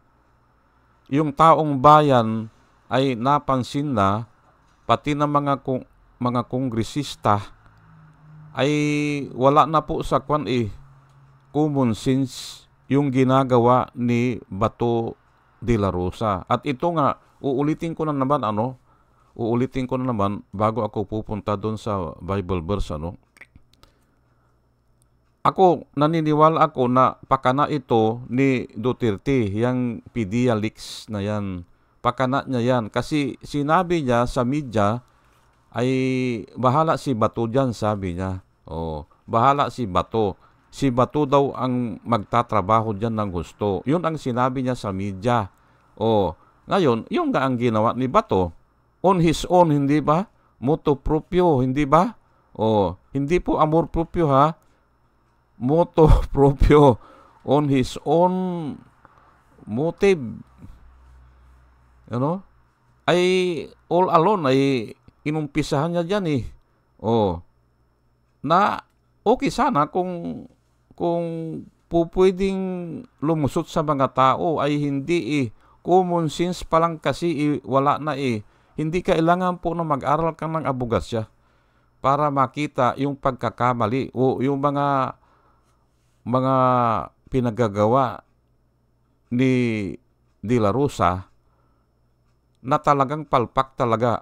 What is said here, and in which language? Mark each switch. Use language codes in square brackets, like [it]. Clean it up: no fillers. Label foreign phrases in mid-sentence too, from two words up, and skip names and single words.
[tl] Yung taong bayan ay napansin na, pati ng mga kongresista ay wala na po sa [en] common sense [tl] yung ginagawa ni Bato de la Rosa. At ito nga, uulitin ko na naman bago ako pupunta doon sa [en] Bible verse [tl] Ako, naniniwala ako na pakana ito ni Duterte, yung PDEA leaks na yan. Pakana niya yan. Kasi sinabi niya sa media, ay bahala si Bato dyan, sabi niya. Bahala si Bato. Si Bato daw ang magtatrabaho dyan ng gusto. Yun ang sinabi niya sa media. Ngayon, yung nga ang ginawa ni Bato, [en] on his own, [tl] hindi ba? [la] Moto proprio, [tl] hindi ba? Hindi po [es] amor proprio [tl] ha. [la] Moto proprio, [en] on his own motive, ay all alone [tl] ay inumpisahan niya dyan na okay sana kung pupwedeng lumusot sa mga tao ay hindi [en] common sense [tl] pa lang kasi wala na hindi kailangan po na mag-aral ka ng abogasya para makita yung pagkakamali o yung mga pinagagawa ni De La Rosa na talagang palpak talaga.